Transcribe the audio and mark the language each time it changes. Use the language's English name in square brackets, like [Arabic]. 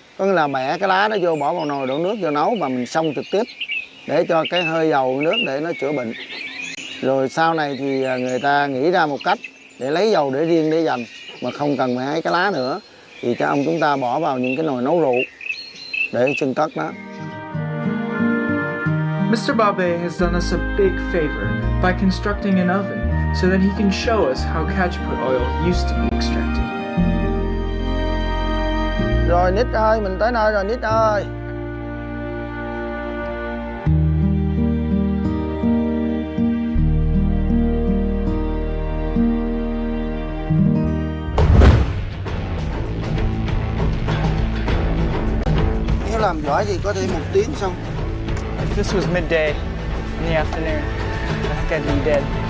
[Vietnamese] Có nghĩa là bẻ cái lá nó vô, bỏ vào nồi đổ nước vô nấu và mình xông trực tiếp để cho cái hơi dầu nước để nó chữa bệnh. Rồi sau này thì người ta nghĩ ra một cách để lấy dầu để riêng để dành mà không cần phải hái cái lá nữa, thì cha ông chúng ta bỏ vào những cái nồi nấu rượu để chưng cất đó. [English] Mr. Babe has done us a big favor by constructing an oven so that he can show us how cajaput oil used to be extracted. [Vietnamese] Rồi Nít ơi, mình tới nơi rồi Nít ơi. Nếu làm giỏi gì có thể 1 tiếng xong. [English] If this was midday in the afternoon, I think I'd be dead.